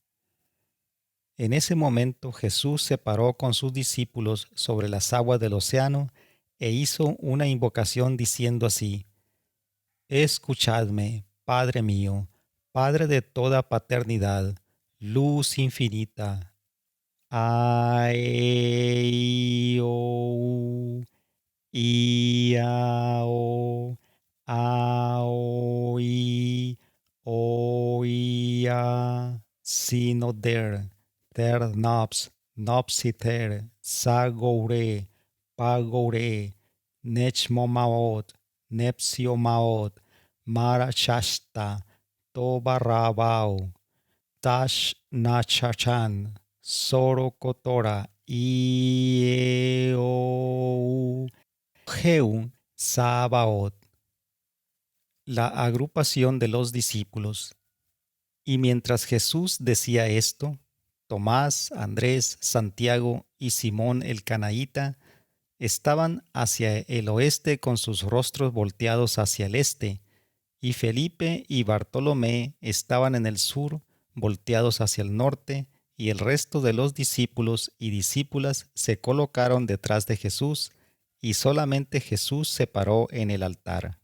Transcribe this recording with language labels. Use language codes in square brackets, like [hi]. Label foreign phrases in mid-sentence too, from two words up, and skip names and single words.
[es] En ese momento Jesús se paró con sus discípulos sobre las aguas del océano e hizo una invocación diciendo así: Escuchadme, Padre mío, Padre de toda paternidad, luz infinita. Aeo, Iao, Aoi, Oia, Sinoder, Ter Nops, Nopsiter, Sagoure, Pagoure, Nechmomaot, Nepsiomaot, Marachashta, Tobarabao, Tash Nachachan, Sorokotora, Ieo, Jehu, Sabaoth. La agrupación de los discípulos. Y mientras Jesús decía esto, Tomás, Andrés, Santiago y Simón el Canaíta estaban hacia el oeste con sus rostros volteados hacia el este, y Felipe y Bartolomé estaban en el sur, volteados hacia el norte, y el resto de los discípulos y discípulas se colocaron detrás de Jesús, y solamente Jesús se paró en el altar.